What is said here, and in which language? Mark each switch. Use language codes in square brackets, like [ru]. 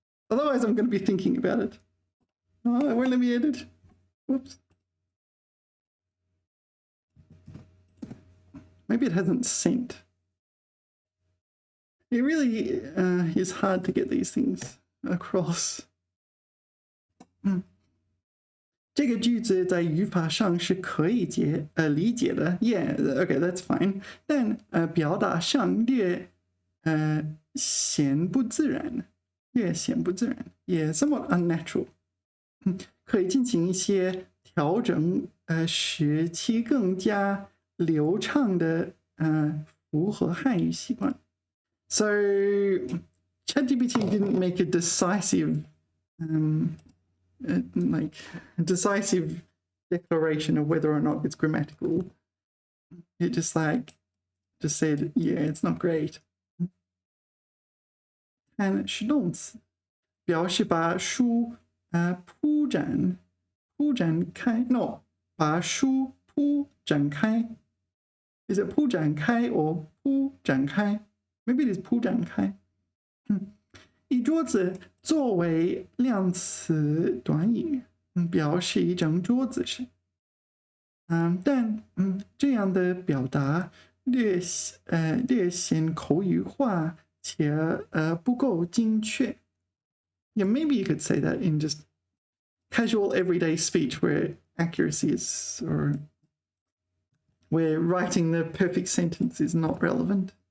[en] Otherwise, I'm going to be thinking about it. Oh, it won't let me edit. Whoops. Maybe it hasn't sent. It really is hard to get these things across. [zh] 这个句子在语法上是可以理解的 ， [en] Yeah, okay, that's fine. [zh] 但表达上略显不自然 ， [en] yeah, somewhat unnatural. [zh] 可以进行一些调整，使其更加流畅的符合汉语习惯. [en] So ChatGPT didn't make a decisive like decisive declaration of whether or not it's grammatical. It just said, yeah, it's not great. [zh] And 是动词，表示把书铺展开 ，no， 把书铺展开。 [en] Is it [zh] 铺展开 [en] or 铺展开 ？Maybe it is 铺展开。 [zh] 一桌子作为量词短语，表示一张桌子是。但这样的表达略显口语化且不够精确。 [en] Yeah, maybe you could say that in just casual everyday speech where accuracy is, or where writing the perfect sentence is not relevant.